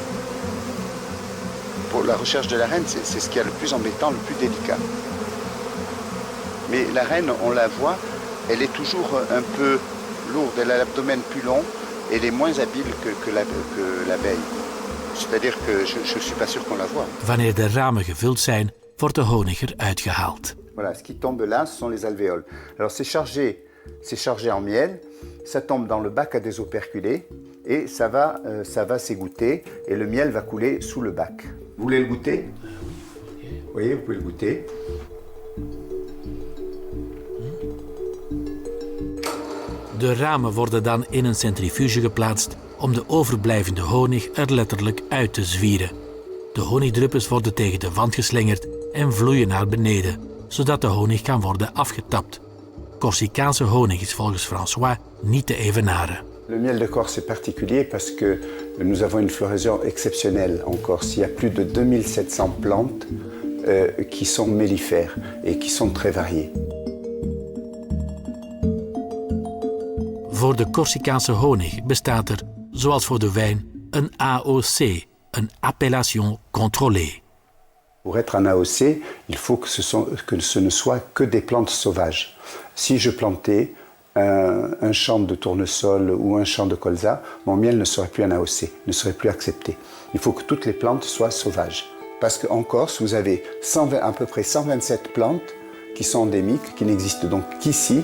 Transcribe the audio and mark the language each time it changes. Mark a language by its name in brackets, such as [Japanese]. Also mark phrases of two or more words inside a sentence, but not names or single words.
[French] Pour la recherche de la reine, c'est ce qui est le plus embêtant, le plus délicat. Mais la reine, on la voit, elle est toujours un peu lourde, elle a l'abdomen plus long, elle est moins habile que l'abeille. C'est-à-dire que je ne suis pas sûr qu'on la voit. [Dutch] Wanneer de ramen gevuld zijn, wordt de honig eruit gehaald. [French] Voilà, ce qui tombe là, ce sont les alvéoles. Alors c'est chargé en miel, ça tombe dans le bac à des operculés et ça va s'égoutter et le miel va couler sous le bac. Vous voulez le goûter? Vous voyez, vous pouvez le goûter. [Dutch] De ramen worden dan in een centrifuge geplaatst om de overblijvende honig er letterlijk uit te zwieren. De honigdruppels worden tegen de wand geslingerd en vloeien naar beneden, zodat de honig kan worden afgetapt. Corsicaanse honig is volgens François niet te evenaren. [French] Le miel de Corse est particulier parce que nous avons une floraison exceptionnelle en Corse. Il y a plus de 2700 plantes qui sont mellifères et qui sont très variées. [Dutch] Voor de Corsicaanse honig bestaat er, zoals voor de wijn, een AOC, een [French] appellation contrôlée. Pour être un AOC, il faut que ce ne soit que des plantes sauvages. Si je plantais un champ de tournesol ou un champ de colza, mon miel ne serait plus un AOC, ne serait plus accepté. Il faut que toutes les plantes soient sauvages. Parce qu'en Corse, vous avez à peu près 127 plantes qui sont endémiques, qui n'existent donc qu'ici.